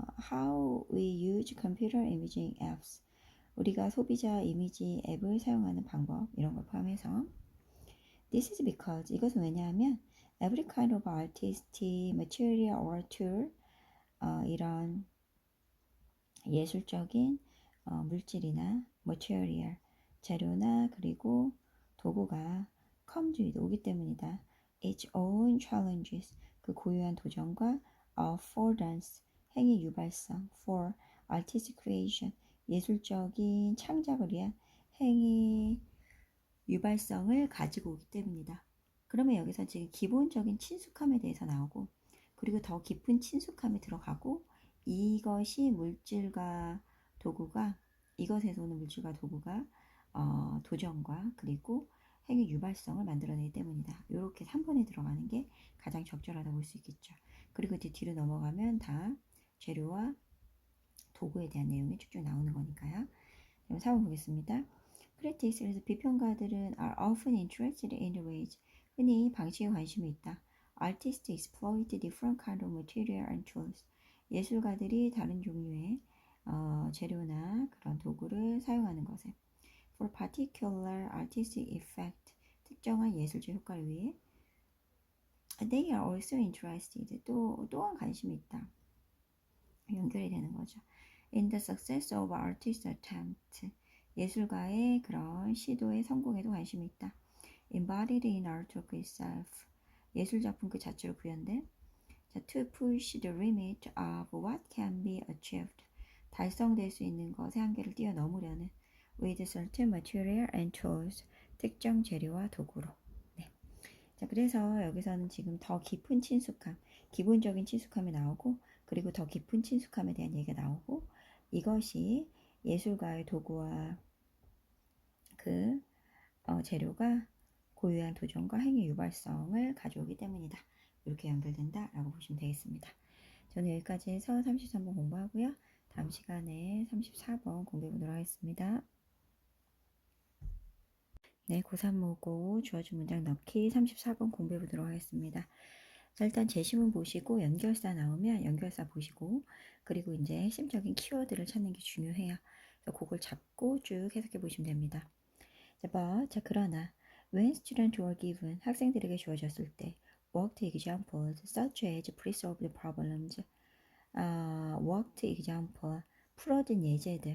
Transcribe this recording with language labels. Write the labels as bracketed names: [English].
[English] how we use computer imaging apps, [Korean] 우리가 소비자 이미지 앱을 사용하는 방법 이런 걸 포함해서 [English] This is because [Korean] 이것은 왜냐하면 [English] every kind of artistic material or tool [Korean] 이런 예술적인 물질이나 [English] material [Korean] 재료나 그리고 도구가 [English] comes with [Korean] 오기 때문이다. [English] Its own challenges [Korean] 그 고유한 도전과 affordance 행위 유발성 [English] for artistic creation [Korean] 예술적인 창작을 위한 행위 유발성을 가지고 오기 때문이다. 그러면 여기서 지금 기본적인 친숙함에 대해서 나오고 그리고 더 깊은 친숙함이 들어가고 이것이 물질과 도구가 이것에서 오는 물질과 도구가 도전과 그리고 행위 유발성을 만들어내기 때문이다. 이렇게 3번에 들어가는 게 가장 적절하다고 볼 수 있겠죠. 그리고 이제 뒤로 넘어가면 다 재료와 도구에 대한 내용이 쭉쭉 나오는 거니까요. 그럼 4번 보겠습니다. [English] Critics, [Korean] 그래서 비평가들은 [English] are often interested in the ways, [Korean] 흔히 방식에 관심이 있다. [English] Artists exploit different kind of material and tools. [Korean] 예술가들이 다른 종류의 재료나 그런 도구를 사용하는 것에 [English] for particular artistic effect, [Korean] 특정한 예술적 효과를 위해 [English] they are also interested, [Korean] 또한 관심이 있다. 연결이 되는 거죠. [English] In the success of artist's attempt, [Korean] 예술가의 그런 시도의 성공에도 관심이 있다. [English] Embodied in artwork itself, [Korean] 예술작품 그 자체로 구현된. [English] 자, to push the limit of what can be achieved, [Korean] 달성될 수 있는 것의 한계를 뛰어넘으려는 [English] with certain material and tools, [Korean] 특정 재료와 도구로. 네. 자, 그래서 여기서는 지금 더 깊은 친숙함, 기본적인 친숙함이 나오고, 그리고 더 깊은 친숙함에 대한 얘기가 나오고, 이것이 예술가의 도구와 그 재료가 고유한 도전과 행위 유발성을 가져오기 때문이다. 이렇게 연결된다라고 보시면 되겠습니다. 저는 여기까지 해서 33번 공부하고요. 다음 시간에 34번 공부해 보도록 하겠습니다. 네, 고3 모고 주어진 문장 넣기 34번 공부해 보도록 하겠습니다. 자, 일단 제시문 보시고 연결사 나오면 연결사 보시고, 그리고 이제 핵심적인 키워드를 찾는 게 중요해요. 그래서 그걸 잡고 쭉 해석해 보시면 됩니다. [English] 자, 그러나 when students were given, [Korean] 학생들에게 주어졌을 때 [English] worked examples such as pre-solved problems, worked example, [Korean] 풀어진 예제들.